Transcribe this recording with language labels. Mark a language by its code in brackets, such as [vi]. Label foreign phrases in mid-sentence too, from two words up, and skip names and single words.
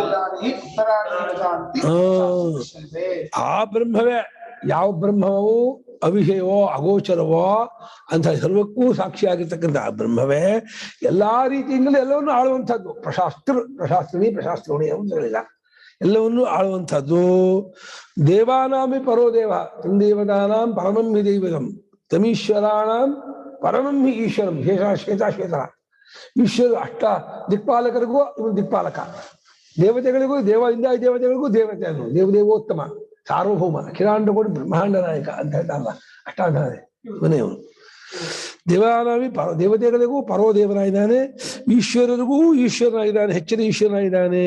[kn] ಆ ಬ್ರಹ್ಮವೇ ಯಾವ ಬ್ರಹ್ಮವು ಅವಿಷಯವೋ ಅಗೋಚರವೋ ಅಂತ ಸರ್ವಕ್ಕೂ ಸಾಕ್ಷಿಯಾಗಿರ್ತಕ್ಕಂಥ ಬ್ರಹ್ಮವೇ ಎಲ್ಲಾ ರೀತಿಯಿಂದಲೂ ಎಲ್ಲವನ್ನೂ ಆಳುವಂಥದ್ದು. ಪ್ರಶಾಸ್ತ್ರೋಣಿ ಅಂತ ಹೇಳಿಲ್ಲ, ಎಲ್ಲವನ್ನೂ ಆಳುವಂಥದ್ದು. [sa] ದೇವಾನಾಮಿ ಪರೋ ದೇವ ತಂದೇವತಾನಾಂ ಪರಮಂ ಹಿ ದೈವತಂ ತಮೀಶ್ವರಾಣಾಂ ಪರಮಂ ಹಿ ಈಶ್ವರಂ. [kn] ಶ್ವೇತ ಈಶ್ವರ ಅಷ್ಟ ದಿಕ್ಪಾಲಕರಿಗೂ ಇವನು ದಿಕ್ಪಾಲಕ, ದೇವತೆಗಳಿಗೂ ದೇವತೆಗಳಿಗೂ ದೇವತೆ ಅದು ದೇವದೇವೋತ್ತಮ ಸಾರ್ವಭೌಮ ಅಖಿಲಾಂಡಕೋಟಿ ಬ್ರಹ್ಮಾಂಡ ನಾಯಕ ಅಂತ ಹೇಳ್ತಾರಲ್ಲ, ಅಷ್ಟಾಧಾರೆ ಇವನೇ ಇವನು. ದೇವಾನಾಮಿ ದೇವತೆಗಳಿಗೂ ಪರೋದೇವನಾಗಿದ್ದಾನೆ, ಈಶ್ವರರಿಗೂ ಈಶ್ವರನಾಗಿದ್ದಾನೆ, ಹೆಚ್ಚಿನ ಈಶ್ವರನಾಗಿದ್ದಾನೆ.